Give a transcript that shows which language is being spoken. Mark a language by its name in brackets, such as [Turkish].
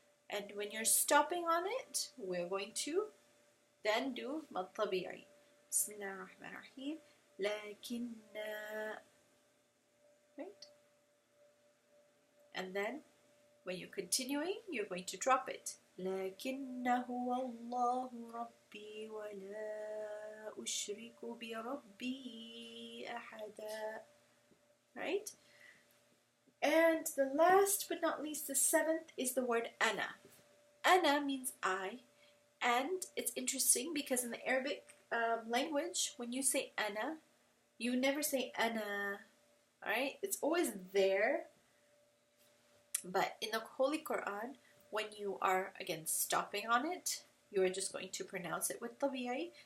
[English] And when you're stopping on it, we're going to then do mad tabi'i. [Arabic] Bismillah ar-Rahman ar-Rahim. Lakinna. [English] Right? And then when you're continuing, you're going to drop it. [Arabic] لكنه الله ربي ولا أشرك بربي أحدا. [English] Right? And the last but not least, the seventh, is the word ana. Ana means I. And it's interesting because in the Arabic language, when you say ana, you never say ana. Alright? It's always there. But in the Holy Qur'an, when you are, again, stopping on it, you are just going to pronounce it with tabi'i.